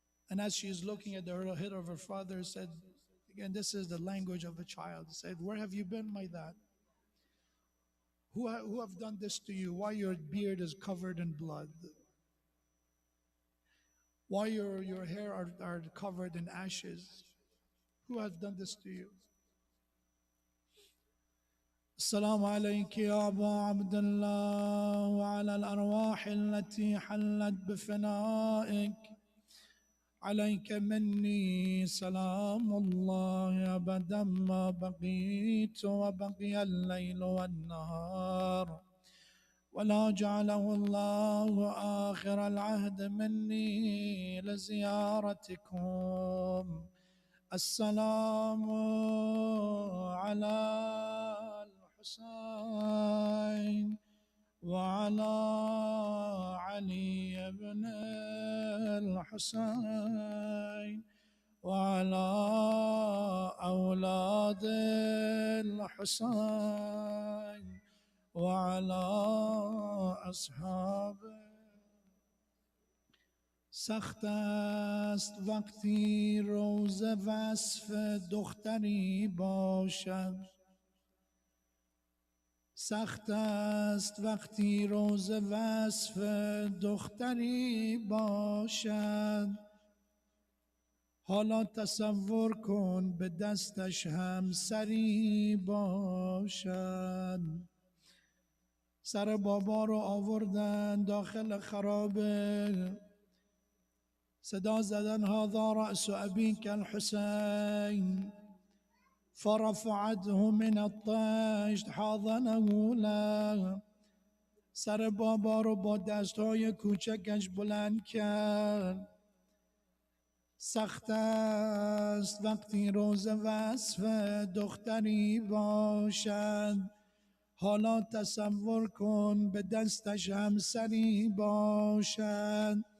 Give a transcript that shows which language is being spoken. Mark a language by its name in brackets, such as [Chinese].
[English] And as she is looking at the head of her father, said, again, this is the language of a child. Said, where have you been, my dad? Who have done this to you? Why your beard is covered in blood? Why your hair are covered in ashes? Who has done this to you? [Arabic] السلام عليك يا أبا عبد الله وعلى الأرواح التي حلت بفنائك عليك مني سلام الله أبدا ما بقيت وبقي الليل والنهار ولا جعله الله آخر العهد مني لزيارتكم السلام على الحسين وعلى علي بن الحسين وعلى أولاد الحسين وعلى أصحابه. [Persian] سخت است وقتی روز وصف دختری باشد، سخت است وقتی روز وصف دختری باشد. حالا تصور کن به دستش هم سری باشد. سر بابا رو آوردن داخل خرابه، صدا زدن [Arabic] هذا رأس أبيك الحسين، فرفعته من الطشت حاضنه له. [Persian] سر بابا رو با دستهای کوچکش بلند کرد. سخت است وقتی روز وصف دختری باشد. حالا تصور کن به دستش همسری باشد.